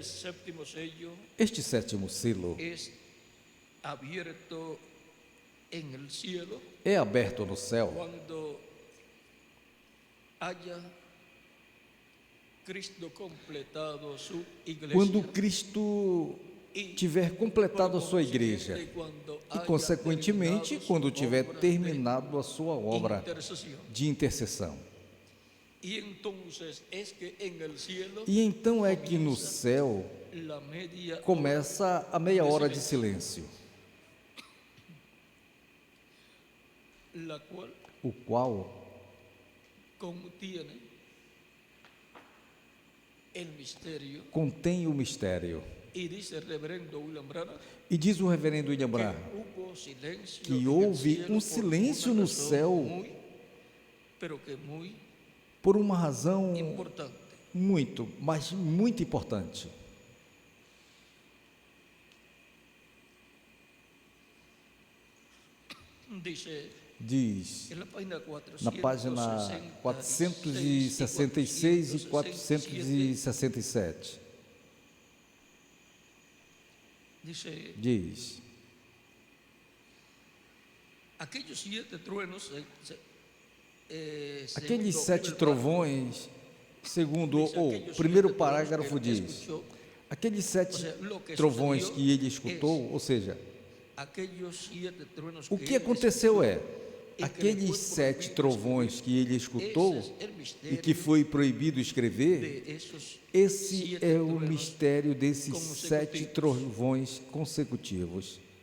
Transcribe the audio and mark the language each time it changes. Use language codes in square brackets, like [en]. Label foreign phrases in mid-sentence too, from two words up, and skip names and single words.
[pt] Este sétimo selo é aberto no céu quando Cristo tiver completado a sua igreja e, consequentemente, quando tiver terminado a sua obra de intercessão. E então é que no céu começa a meia hora de silêncio. [es] la cual [pt] o qual [es] contiene el misterio. [pt] contém o mistério. [es] Y dice el reverendo William Branham [pt] E diz o reverendo William que Branham [es] hubo silencio que en el [pt] houve [es] cielo [pt] um [es] por [pt] silêncio [es] una [pt] no [es] razón [pt] céu [es] muy, pero que muy [pt] por uma razão [es] importante. [pt] mas muito importante. Diz [es] En la página [pt] na página 466 e 467. Diz: [es] aquellos 7 truenos, [pt] aqueles 7 trovões, segundo o primeiro parágrafo diz, aqueles 7 trovões que ele escutou, ou seja, o que aconteceu é, aqueles 7 trovões que ele escutou e que foi proibido escrever, esse é o mistério desses 7 trovões consecutivos.